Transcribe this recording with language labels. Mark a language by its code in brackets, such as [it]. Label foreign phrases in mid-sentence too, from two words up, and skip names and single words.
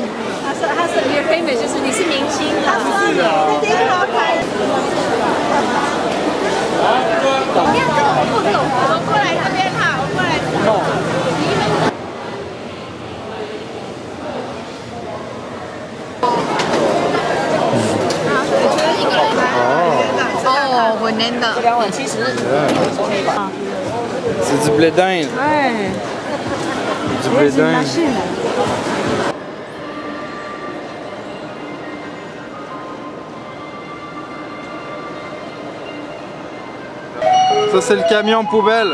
[zh] 他是 [en] you're famous， [zh] 就是你是明星的。在电视上拍。你看这个我不懂，我过来这边哈，我过来。哦，混年的。这2碗70。 [fr] C'est du blé d'Inde. Ouais. Du blé d'Inde. Ça c'est le camion poubelle.